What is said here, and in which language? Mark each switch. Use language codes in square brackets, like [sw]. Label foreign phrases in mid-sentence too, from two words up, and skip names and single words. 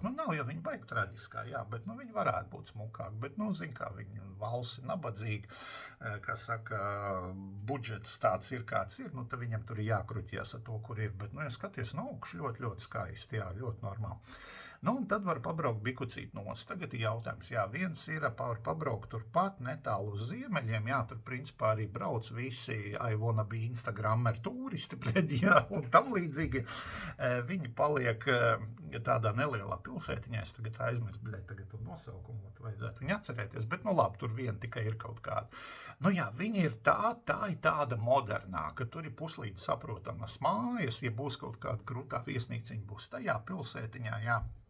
[lv] Nav jau viņa baigi traģiskā, jā, bet, viņa varētu būt smukāk, bet, zin kā, viņa valsts ir nabadzīga, kā saka, budžets tāds ir, kāds ir, tad viņam tur ir jākruķies ar to, kur ir, bet, ja skaties no augšas, ļoti, ļoti skaisti, jā, ļoti normāli. Nu, un tad var pabraukt bikucīt nos. Tagad ir jautājums, jā, viens ir pabraukt turpat netālu uz ziemeļiem, jā, tur principā arī brauc visi [en] I wanna be Instagrammer [lv] turisti, jā, un tam līdzīgi. Viņi paliek tādā nelielā pilsētiņā, es tagad aizmirstu, tagad tur nosaukumu vajadzētu viņu atcerēties, bet nu labi, tur vien tikai ir kaut kāda. Nu jā, viņi ir tā ir tāda modernāka, tur ir puslīdz saprotamas mājas, ja būs kaut kāda krūtā viesnīca, viņi būs tajā pilsētiņā, jā.